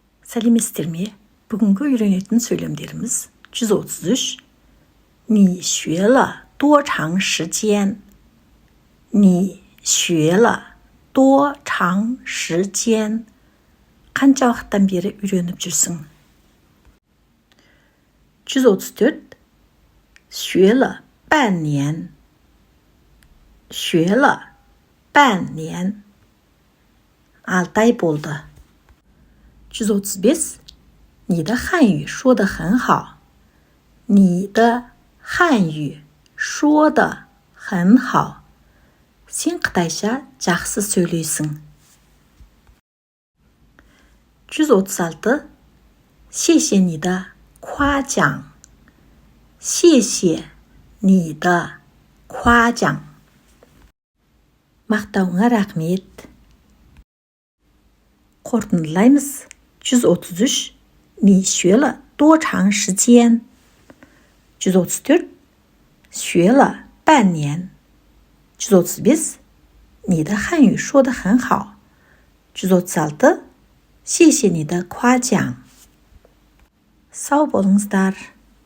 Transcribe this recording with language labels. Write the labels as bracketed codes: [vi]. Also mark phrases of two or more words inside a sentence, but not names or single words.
[kk] Сәлеметсіздер ме? Бүгінгі үйренетін сөйлемдеріміз 133. [zh] 你学了多长时间？你学了多长时间？ [kk] Қанша уақыттан бері үйреніп жүрсің? 134. [zh] 学了半年。学了半年。 [kk] 6 ай болды. 135. [zh] 你的汉语说得很好。你的汉语说得很好。 [kk] Сен қытайша жақсы сөйлейсің. 136. [zh] 谢谢你的夸奖。谢谢你的夸奖。 [kk] Мақтауыңа рахмет. Қорытындылаймыз. 133. [zh] 你学了多长时间？134. 学了半年。135. 你的汉语说得很好。136. 谢谢你的夸奖。 [kk] Сау болыңыздар.